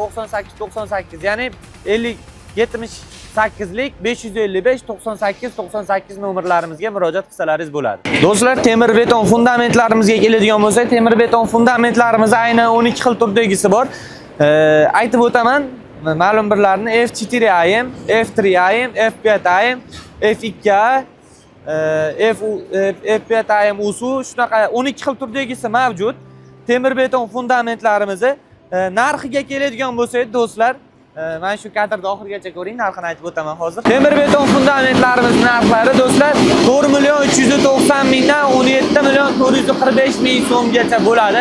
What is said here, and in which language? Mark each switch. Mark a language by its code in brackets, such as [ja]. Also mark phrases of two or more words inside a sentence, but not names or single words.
[uz] 98 ya'ni 78lik 555 98 nomerlarimizga murojaat qilsalaringiz bo'ladi. Do'stlar, temir beton fundamentlarimizga keladigan bo'lsak, temir beton fundamentlarimiz aynan 12 xil turdagisi bor. Aytib o'taman, ma'lum birlarini F4AM, F3AM, F5AM, F2A, F5AM usu shunaqa 12 xil turdagisi mavjud. Temir beton fundamentlarimizni narxiga keladigan bo'lsak, do'stlar, mana shu kadrda oxirigacha ko'ring, narxini aytib o'taman hozir. Temir beton fundamentlarimiz narxlari do'stlar 4 million 390 mingdan 17 million 445 ming so'mgacha bo'ladi.